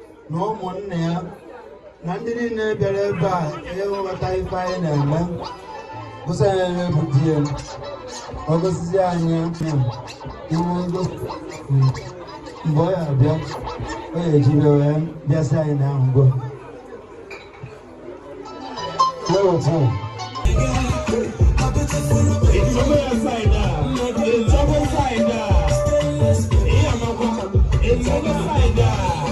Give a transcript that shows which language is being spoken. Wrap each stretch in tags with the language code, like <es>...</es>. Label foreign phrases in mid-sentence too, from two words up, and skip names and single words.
<ig>Na ụmụnne ya, na ndị niile bịara ebe a ịghọta ife anyị na-eme, gosi anyị onye bụ di ya. Ọ gosizie anyị ya, iwe ngo-, mgbe ọ ya abịa, ọ ya ejibe wee bịa sị anyị na ngwa. Wee weta.</ig> <en>It's over your side now. It's over side now. It's over side now.</en>